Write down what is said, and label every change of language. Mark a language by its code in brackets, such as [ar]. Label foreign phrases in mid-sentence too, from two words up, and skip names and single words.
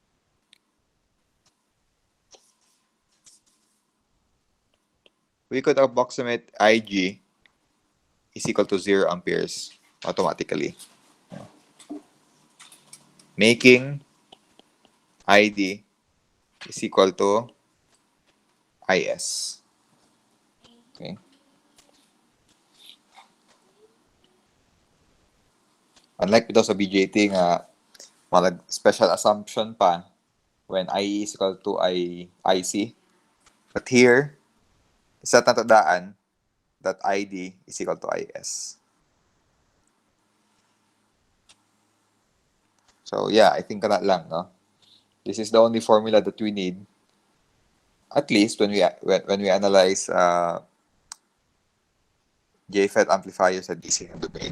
[en] we could approximate Ig is equal to 0 amperes automatically, making ID is equal to Is. Okay. [hil] Unlike ito sa BJT nga, malag [en] special assumption [hil] pa [en] when IE is equal to IC. But here, [hil] isa tatandaan [en] that ID is equal to IS. So yeah, I think that lang, no? This is the only formula that we need, at least when we analyze Jfet amplifiers at DC domain.